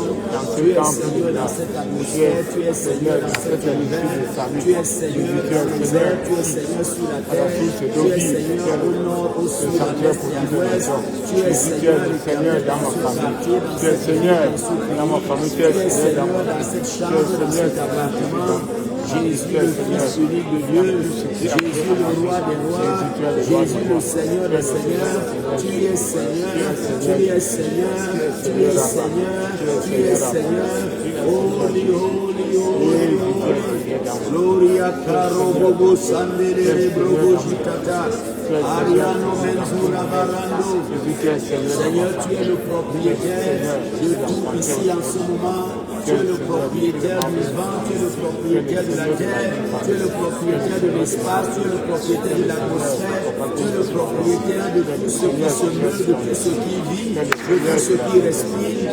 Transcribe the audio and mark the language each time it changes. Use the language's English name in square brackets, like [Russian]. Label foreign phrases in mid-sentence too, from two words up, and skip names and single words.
[French] Tu es Seigneur dans cette atmosphère, tu es Seigneur dans cet univers, tu es Seigneur dans les airs, tu es Seigneur sur la terre, tu es Seigneur au nord, au sud, à l'est et à l'ouest, tu es Seigneur dans ma famille, tu es Seigneur dans ma famille, tu es Seigneur dans cette chambre, dans cet appartement. Jésus, le Fils unique de Dieu, Jésus, le roi des rois, Jésus, le Seigneur des seigneurs, tu es Seigneur, tu es Seigneur, tu es Seigneur, tu es Seigneur, [English] holy, holy, holy, holy, Gloria caro bobo sandere brogo jitata, Ariano menzura barando. [French] Seigneur, tu es le propriétaire de tout ici en ce moment. Tu es le propriétaire du vent, tu es le propriétaire de la terre, tu es le propriétaire de l'espace, tu es le propriétaire de l'atmosphère, tu es le propriétaire de tout ce qui se meut, de tout ce qui vit, de tout ce qui respire.